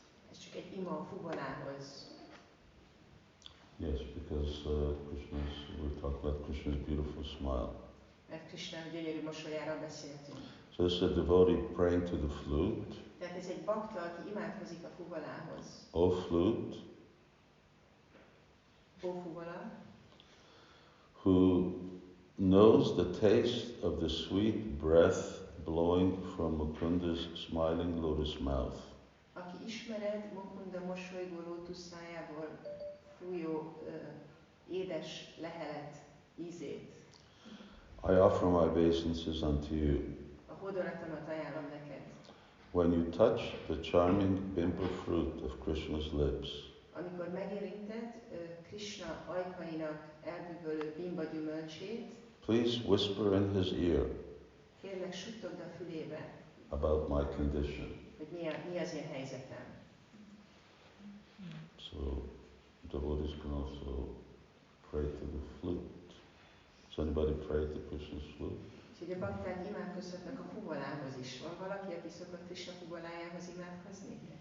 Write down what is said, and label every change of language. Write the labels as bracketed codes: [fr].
[hu] Ez csak egy ima a fuvolához. [en] Yes, because we're talking about Krishna's beautiful smile. [hu] Mert Krishna gyönyörű mosolyáról beszéltünk. [en] So this is a devotee praying to the flute. [hu] Tehát ez egy bakta, aki imádkozik a fuvolához. [en] O flute, [hu] Ó fuvola, [en] who knows the taste of the sweet breath blowing from Mukunda's smiling lotus mouth. [hu] aki ismered Mukunda mosolygó lótuszájából fújó édes lehelet ízét. [en] I offer my obeisances unto you. [hu] A hódolatomat ajánlom neked. [en] When you touch the charming bimba fruit of Krishna's lips, [hu] Amikor megérinted Krishna ajkainak elbűvölő bimba gyümölcsét, [en] please whisper in his ear [hu] kérlek suttogd a fülébe, [en] about my condition. [hu] hogy mi az én helyzetem. [en] So devotees can also pray to the flute. Does anybody pray to Krishna's flute? [hu] Úgyhogy a bakták imádkozhatnak a fuvolához is. Van valaki, aki szokott Krishna fuvolájához imádkozni?